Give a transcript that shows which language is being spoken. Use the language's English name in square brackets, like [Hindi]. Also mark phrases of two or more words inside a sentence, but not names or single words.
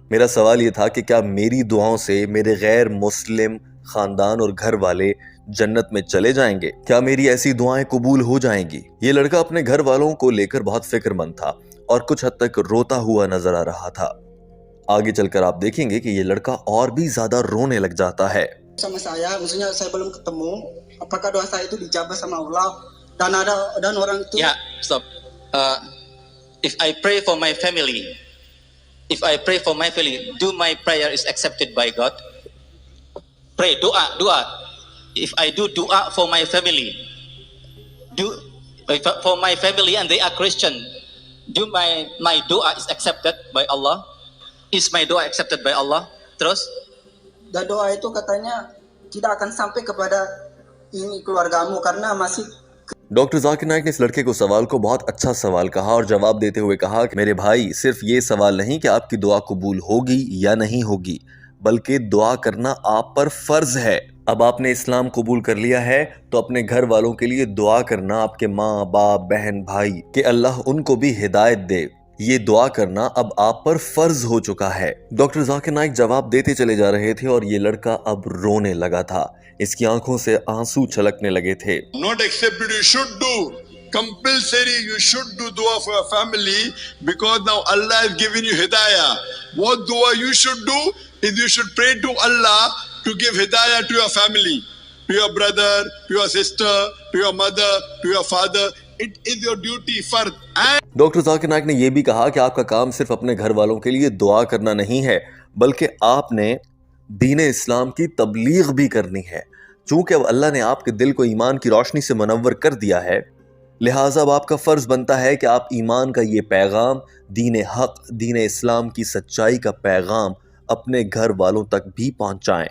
[Urdu] میرا سوال یہ تھا کہ کیا میری دعاؤں سے میرے غیر مسلم خاندان اور گھر والے جنت میں چلے جائیں گے? کیا میری ایسی دعائیں قبول ہو جائیں گی؟ یہ لڑکا اپنے گھر والوں کو لے کر بہت فکرمند تھا اور کچھ حد تک روتا ہوا نظر آ رہا تھا. آگے چل کر آپ دیکھیں گے کہ یہ لڑکا اور بھی زیادہ رونے لگ جاتا ہے. [Indonesian] Sama saya, maksudnya saya belum ketemu, apakah doa saya itu dijabah sama Allah dan orang itu? [English] Yeah, stop. If I pray for my family, do my prayer is accepted by God? Pray, doa. If I do doa for my family, and they are Christian, do my doa is accepted by Allah? Is my doa accepted by Allah? [Indonesian] Terus? Dan doa itu katanya tidak akan sampai kepada ini keluargamu karena masih। [Urdu] ڈاکٹر ذاکر نائیک نے اس لڑکے کو سوال کو بہت اچھا سوال کہا اور جواب دیتے ہوئے کہا کہ میرے بھائی، صرف یہ سوال نہیں کہ آپ کی دعا قبول ہوگی یا نہیں ہوگی، بلکہ دعا کرنا آپ پر فرض ہے. اب آپ نے اسلام قبول کر لیا ہے تو اپنے گھر والوں کے لیے دعا کرنا، آپ کے ماں باپ بہن بھائی، کہ اللہ ان کو بھی ہدایت دے، یہ دعا کرنا اب آپ پر فرض ہو چکا ہے. ڈاکٹر ذاکر نائیک جواب دیتے چلے جا رہے تھے اور یہ لڑکا اب رونے لگا تھا. اس کی آنکھوں سے آنسو چھلکنے لگے تھے. [English] Not accepted, you should do. Compulsory, you should do dua for your family because now Allah has given you hidayah. What dua you should do is you should pray to Allah to give hidayah to your family, to your brother, to your sister, to your mother, to your father. It is your duty fard. [Urdu] ڈاکٹر ذاکر نائیک نے یہ بھی کہا کہ آپ کا کام صرف اپنے گھر والوں کے لیے دعا کرنا نہیں ہے، بلکہ آپ نے دین اسلام کی تبلیغ بھی کرنی ہے. چونکہ اب اللہ نے آپ کے دل کو ایمان کی روشنی سے منور کر دیا ہے، لہٰذا اب آپ کا فرض بنتا ہے کہ آپ ایمان کا یہ پیغام، دین حق، دین اسلام کی سچائی کا پیغام اپنے گھر والوں تک بھی پہنچائیں.